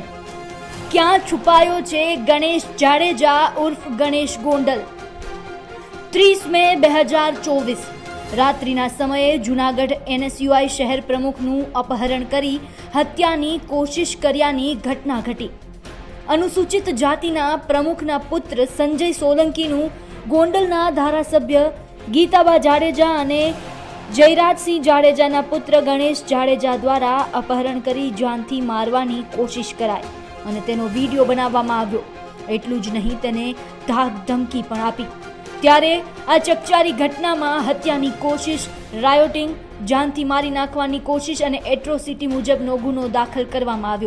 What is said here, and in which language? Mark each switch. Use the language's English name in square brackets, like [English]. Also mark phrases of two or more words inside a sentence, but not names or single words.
[Gujarati] ક્યાં છુપાયો છે ગણેશ જાડેજા ઉર્ફ ગણેશ ગોંડલ? 30 મે 2024 રાત્રિના સમયે જૂનાગઢ NSUI શહેર પ્રમુખનું અપહરણ કરી હત્યાની કોશિશ કર્યાની ઘટના ઘટી। અનુસૂચિત જાતિના પ્રમુખના પુત્ર સંજય સોલંકીનુ ગોંડલના ધારાસભ્ય ગીતાબા જાડેજા અને જયરાજસિંહ જાડેજાના પુત્ર ગણેશ જાડેજા દ્વારા અપહરણ કરી જાનથી મારવાની કોશિશ કરાઈ અને તેનો વીડિયો બનાવવામાં આવ્યો। એટલું જ નહીં, તેને ધાક ધમકી પણ આપી। ત્યારે આ ચકચારી ઘટનામાં હત્યાની કોશિશ, રાયોટિંગ, જાનથી મારી નાખવાની કોશિશ અને એટ્રોસિટી મુજબનો ગુનો દાખલ કરવામાં આવ્યો।